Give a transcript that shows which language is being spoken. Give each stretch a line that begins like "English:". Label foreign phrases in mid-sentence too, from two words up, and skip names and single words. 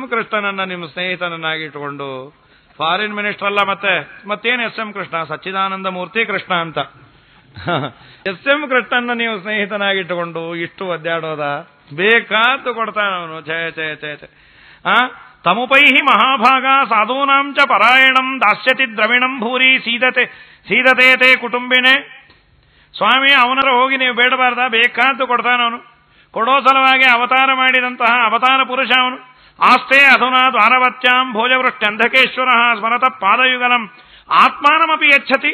Kannada: ಕೃಷ್ಣನನ್ನ ನಿಮ್ಮ ಸ್ನೇಹಿತನನ್ನಾಗಿ ಇಟ್ಟುಕೊಂಡು?
English: Foreign Minister
Kannada: ಅಲ್ಲ ಮತ್ತೇನು ಎಸ್.ಎಂ. ಕೃಷ್ಣ? ಸಚ್ಚಿದಾನಂದ ಮೂರ್ತಿ ಕೃಷ್ಣ ಅಂತ. ಎಸ್.ಎಂ. ಕೃಷ್ಣನ್ನ ನೀವು ಸ್ನೇಹಿತನಾಗಿಟ್ಟುಕೊಂಡು ಇಷ್ಟು ಒದ್ದಾಡೋದ? ಬೇಕಾದ್ದು ಕೊಡ್ತಾನ ಅವನು. ಛೇ ಛೇ ಛೇ ಛೇ.
Sanskrit: ತಮುಪೈಹಿ ಮಹಾಭಾಗ ಸಾಧೂನಾಂ ಚ ಪರಾಯಣಂ ದಾಸ್ಯತಿ ದ್ರವಿಣಂ ಭೂರಿ ಸೀದತೆ ತೇ ಕುಟುಂಬಿನೇ.
Kannada: ಸ್ವಾಮಿ, ಅವನರ ಹೋಗಿ ನೀವು ಬೇಡಬಾರ್ದ? ಬೇಕಾದ್ದು ಕೊಡ್ತಾನವನು. ಕೊಡೋ ಸಲುವಾಗಿ ಅವತಾರ ಮಾಡಿದಂತಹ ಅವತಾರ ಪುರುಷ ಅವನು.
Sanskrit: ಆಸ್ತೆ ಅಧುನಾ ದ್ವಾರವತ್ಯಾಂ ಭೋಜವೃಷ್ಟ್ಯಂಧಕೇಶ್ವರ ಸ್ಮರತ ಪಾದಯುಗಲಂ ಆತ್ಮಾನಮಪಿ ಯಚ್ಛತಿ.